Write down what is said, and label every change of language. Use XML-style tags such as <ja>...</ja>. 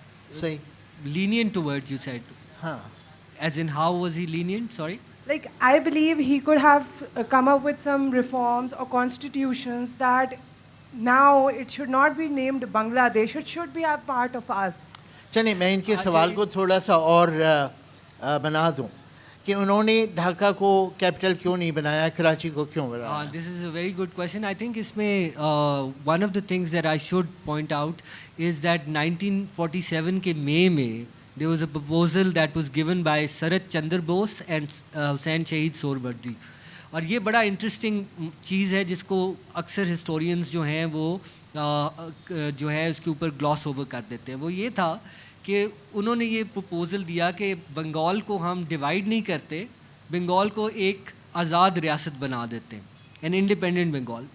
<en>Say lenient towards, you said. Huh. As in how was he lenient? Sorry. Like I believe he could have come up with some reforms or constitutions that now it should not be named Bangladesh, it should be a part of us.</en> <ur>چلیں میں ان کے سوال کو تھوڑا سا اور بنا دوں کہ انہوں نے ڈھاکہ کو کیپٹل کیوں نہیں بنایا, کراچی کو کیوں بنایا.</ur> <en>This is a very good question. I think</en> <ur>اس میں</ur> <en>one of the things that I should point out is that</en> <ur>1947 کے مئی میں</ur> <en>there was a proposal that was given by Sarat Chandra Bose and Hussain Shahid Sohrawardi.</en> <ur>اور یہ بڑا interesting چیز ہے جس کو اکثر ہسٹورینز جو ہیں وہ جو ہے اس کے اوپر گلاس اوور کر دیتے ہیں. وہ یہ تھا کہ انہوں نے یہ پروپوزل دیا کہ بنگال کو ہم ڈیوائڈ نہیں کرتے, بنگال کو ایک آزاد ریاست بنا دیتے ہیں,</ur> <en>An independent Bengal.</en>